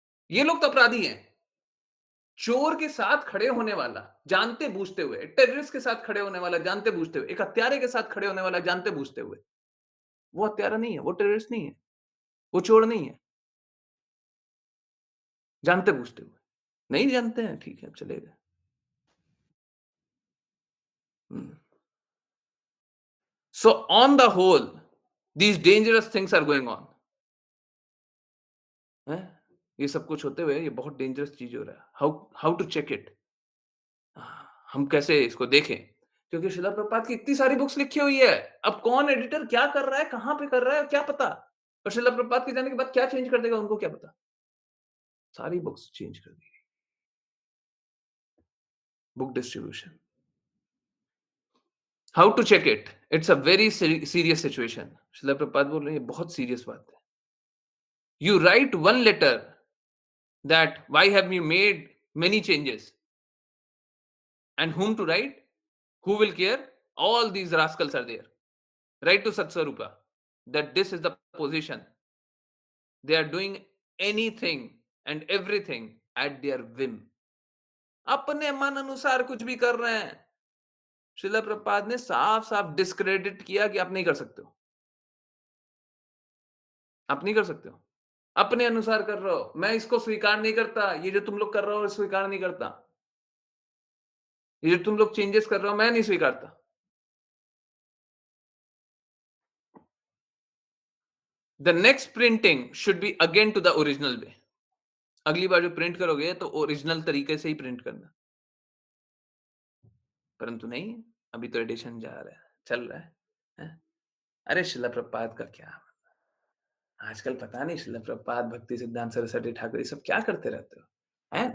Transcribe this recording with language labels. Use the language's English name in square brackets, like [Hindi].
[Hindi] ये लोग तो अपराधी हैं। चोर के साथ खड़े होने वाला, जानते-बूझते हुए, टेररिस्ट के साथ खड़े होने वाला, जानते-बूझते हुए, एक हत्यारे के साथ खड़े होने वाला, जानते-बूझते हुए, वो हत्यारा नहीं है, वो टेररिस्ट नहीं है, वो चोर नहीं है, जानते-बूझते हुए। नहीं जानते हैं, ठीक है, चलेगा। हुँ। [English] So on the whole, these dangerous things are going on. [Hindi] हैं? ये सब कुछ होते हुए ये बहुत डेंजरस चीज़ हो रहा है। [English] How how to check it? [Hindi] हम कैसे इसको देखें? क्योंकि शिला प्रभुपाद की इतनी सारी बुक्स लिखी हुई है। अब कौन एडिटर क्या कर रहा है, कहाँ पे कर रहा है, क्या पता? और शिला प्रभुपाद के जाने के बाद क्या चेंज कर देगा, उनको क्या पता? सारी बुक्स चेंज कर दी। Book distribution. [English] How to check it? It's a very serious situation. Srila Prabhupada [Hindi] बोल रहे हैं, ये बहुत सीरियस बात है। [English] You write one letter that why have you made many changes and whom to write, who will care, all these rascals are there. Write to Satsvarupa that this is the position, they are doing anything and everything at their whim. [Hindi] अपने मन अनुसार कुछ भी कर रहे हैं। श्रील प्रभुपाद ने साफ साफ डिस्क्रेडिट किया कि आप नहीं कर सकते हो, आप नहीं कर सकते हो, अपने अनुसार कर रहे हो, मैं इसको स्वीकार नहीं करता, ये जो तुम लोग कर रहे हो स्वीकार नहीं करता, ये जो तुम लोग चेंजेस कर रहे हो मैं नहीं स्वीकारता। [English] The next printing should be again to the original way. [Hindi] अगली बार जो प्रिंट करोगे तो ओरिजिनल तरीके से ही प्रिंट करना। परंतु नहीं, अभी तो एडिशन जा रहा है, चल रहा है। हैं? अरे शिला प्रभुपाद का क्या? आजकल पता नहीं शिला प्रभुपाद, भक्ति सिद्धांत सरस्वती ठाकुर ये सब क्या करते रहते हो? हैं?